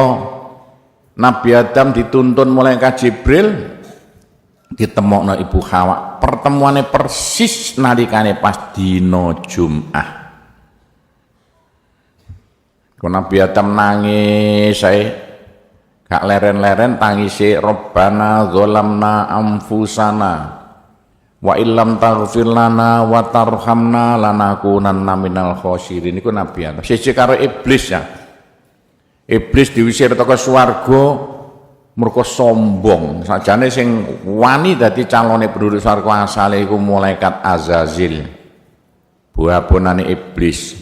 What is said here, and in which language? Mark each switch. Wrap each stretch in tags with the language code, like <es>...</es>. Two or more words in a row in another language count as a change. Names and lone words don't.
<jv>Nabi Adam dituntun malaikat Jibril ditemokno Ibu Hawa, pertemuannya persis nalikane pas dina Jumat. Kalau Nabi Adam nangis gak leren-leren tangisi</jv> <ar>ربنا ظلمنا أنفسنا وإن لم تغفر لنا وترحمنا لنكونن من الخاسرين.</ar> <jv>Iku Nabi Adam siji karo iblis ya. Iblis diusir teko swarga mergo sombong. Sajane sing wani dadi calone penduduk swarga asale iku malaikat Azazil. Buah-bonane iblis.</jv>